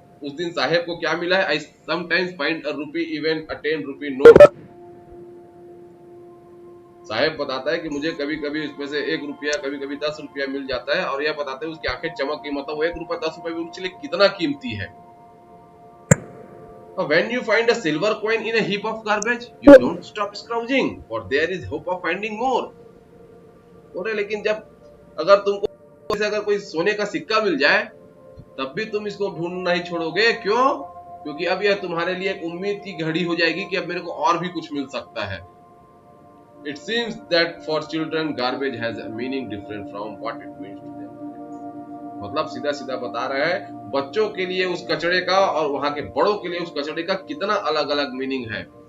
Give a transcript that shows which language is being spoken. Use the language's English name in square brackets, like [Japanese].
[Hindi] उस दिन साहेब को क्या मिला है? [English] I sometimes find a rupee even a 10 rupee note. [Hindi] साहेब बताता है कि मुझे कभी कभी इसमें से 1 रुपया, कभी कभी 10 रुपया मिल जाता है, और यह बताते हैं उसकी आंखें चमक गई, मतलब वो 1 रुपया 10 रुपया भी उसके लिए कितना कीमती है। [English] When you find a silver coin in a heap of garbage, you don't stop scrounging, for there is hope of finding more. [Hindi] बोले लेकिन जब अगर तुमको अगर कोई सोने का सिक्का मिल जाए, तब भी तुम इसको ढूंढना नहीं छोड़ोगे। क्यों? क्योंकि अब यह तुम्हारे लिए एक उम्मीद की घड़ी हो जाएगी कि अब मेरे को और भी कुछ मिल सकता है। [English] It seems that for children garbage has a meaning different from what it means to them. [Hindi] मतलब सीधा सीधा बता रहा है, बच्चों के लिए उस कचड़े का और वहां के बड़ों के लिए उस कचड़े का कितना अलग अलग मीनिंग है।